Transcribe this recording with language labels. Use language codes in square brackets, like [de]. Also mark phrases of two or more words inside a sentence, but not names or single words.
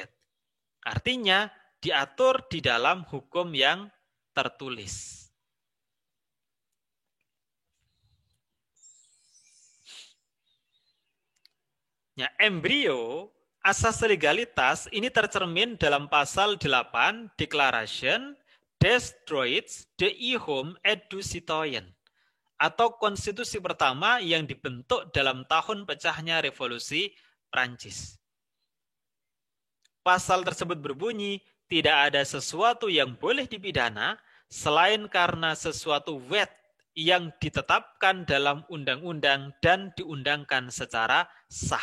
[id] Artinya diatur di dalam hukum yang tertulis. Ya, embrio asas legalitas ini tercermin dalam pasal 8 Declaration des droits de l'homme et du citoyen atau konstitusi pertama yang dibentuk dalam tahun pecahnya revolusi Prancis. Pasal tersebut berbunyi, tidak ada sesuatu yang boleh dipidana selain karena sesuatu wet yang ditetapkan dalam undang-undang dan diundangkan secara sah.